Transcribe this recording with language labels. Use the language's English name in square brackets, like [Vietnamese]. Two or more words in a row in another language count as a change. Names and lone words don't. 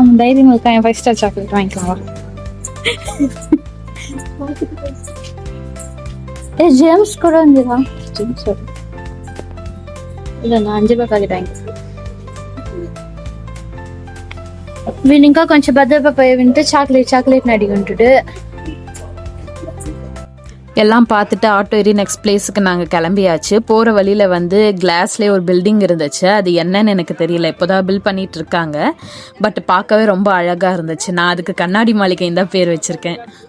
[Tamil] டைரி மில்க் 5 ஸ்டார் சாக்லேட் வாங்கிக்கலாம். ஜேம்ஸ் கூட வந்துடா, இல்லை நான் 5 ரூபாய் பாக்கெட் வாங்கிக்கலாம். [Telugu] ఇంకా కొంచెం భద్రపై వింటే చాక్లెట్ అడిగి [Tamil] எல்லாம் பார்த்துட்டு ஆட்டோ ஏறி [English] next place [Tamil] நாங்கள் கிளம்பியாச்சு. போகிற வழியில் வந்து கிளாஸ்லேயே ஒரு பில்டிங் இருந்துச்சு, அது என்னன்னு எனக்கு தெரியல, இப்போதான் பில்ட் பண்ணிட்டு இருக்காங்க. பட் பார்க்கவே ரொம்ப அழகாக இருந்துச்சு. நான் அதுக்கு கண்ணாடி மாளிகைன்னு தான் பேர் வச்சுருக்கேன்.